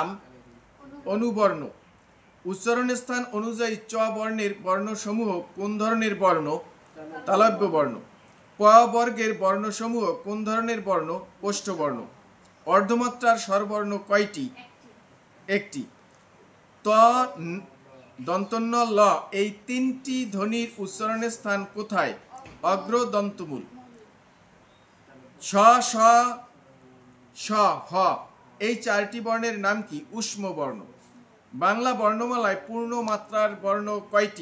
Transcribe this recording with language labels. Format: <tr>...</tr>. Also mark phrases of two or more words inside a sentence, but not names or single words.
<bn>অনুবর্ণ। উচ্চারণের স্থান অনুযায়ী চ বর্ণের বর্ণসমূহ কোন ধরনের বর্ণ? তালব্য বর্ণ। প বর্গের বর্ণসমূহ কোন ধরনের বর্ণ? ওষ্ঠবর্ণ। অর্ধমাত্রার স্বরবর্ণ কয়টি? 1টি। ত, দন্তন্য, ল এই 3টি ধ্বনির উচ্চারণের স্থান কোথায়? অগ্র দন্তমূল। স, স, স, হ এই 4টি বর্ণের নাম কি? ঊষ্ম বর্ণ। বাংলা বর্ণমালায় পূর্ণ মাত্রার বর্ণ কয়টি?</bn>